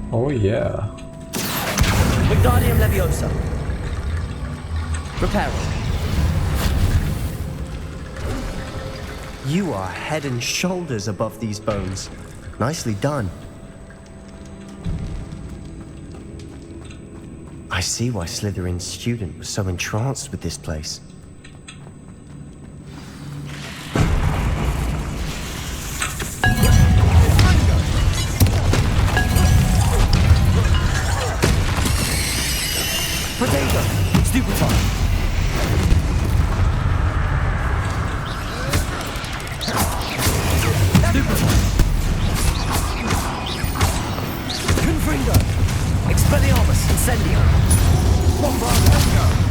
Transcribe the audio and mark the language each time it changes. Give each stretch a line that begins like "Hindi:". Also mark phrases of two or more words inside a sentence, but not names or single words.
English: yeah. Wingardium Leviosa. Reparo. You are head and shoulders above these bones. Nicely done. I see why Slytherin's student was so entranced with this place. Potato. Stupefy. Confringo. Expelliarmus. Incendio. Bombardier.